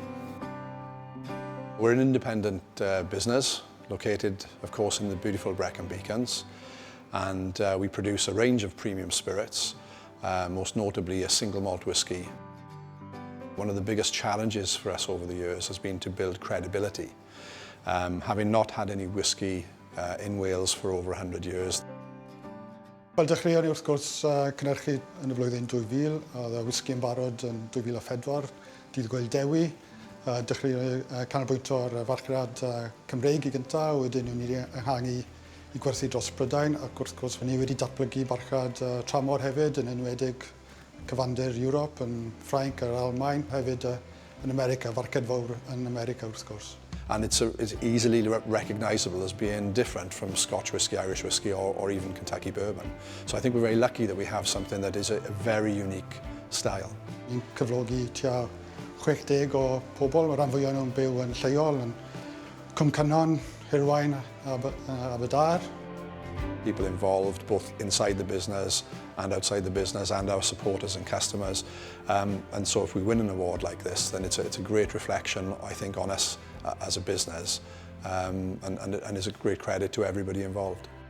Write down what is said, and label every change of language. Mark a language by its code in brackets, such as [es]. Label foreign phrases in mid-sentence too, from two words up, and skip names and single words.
[en] We're an independent business located, of course, in the beautiful Brecon Beacons, and we produce a range of premium spirits, most notably a single malt whisky. One of the biggest challenges for us over the years has been to build credibility, having not had any whisky in Wales for over 100 years. [cy] Wel, dechreuon ni wrth gwrs cynhyrchu yn y flwyddyn 2000, oedd y whisky yn barod yn 2004, dydd Gwyl Dewi. Dechreuon ni canolbwyntio ar farchnad Cymreig i gyntaf, wedyn ni wedi ehangu i gwerthu dros Prydain, ac wrth gwrs ni wedi datblygu barchnad tramor hefyd, yn enwedig cyfandir Ewrop, yn Ffrainc a'r Almaen, hefyd yn America, farchnad fawr yn America wrth gwrs. [en] And it's easily recognisable as being different from Scotch whisky, Irish whisky, or even Kentucky bourbon. So I think we're very lucky that we have something that is a very unique style. [cy] Ni'n cyflogi tua 60 o pobl, mae'r rhan fwyaf nhw'n byw yn lleol, yn Cwm Cynnon, Hirwaun a Aberdâr. [en] People involved both inside the business and outside the business, and our supporters and customers. And so if we win an award like this, then it's a great reflection, I think, on us as a business, and is a great credit to everybody involved.